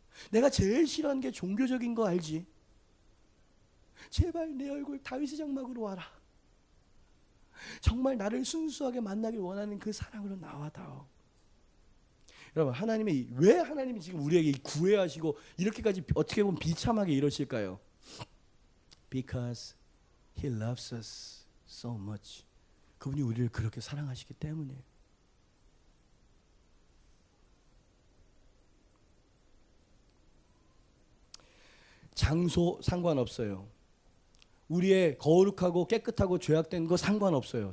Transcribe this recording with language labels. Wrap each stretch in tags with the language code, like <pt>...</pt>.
<ko>내가 제일 싫어하는 게 종교적인 거 알지? 제발 내 얼굴 다윗의 장막으로 와라. 정말 나를 순수하게 만나길 원하는 그 사랑으로 나와다오. 여러분 왜 하나님이 지금 우리에게 구애하시고 이렇게까지 어떻게 보면 비참하게 이러실까요?</ko> <en>Because He loves us so much.</en> <ko>그분이 우리를 그렇게 사랑하시기 때문이에요. 장소 상관없어요. 우리의 거룩하고 깨끗하고 죄악된 거 상관없어요.</ko>